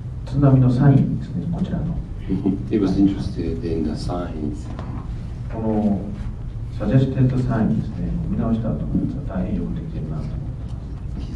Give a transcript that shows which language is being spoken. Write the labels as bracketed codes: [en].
[ja] 津波のサインですね、こちらの。 [en] He was interested in the signs. [ja] このサジェステッドサインですね、見直した後のやつは大変よくできてるなと思ってます。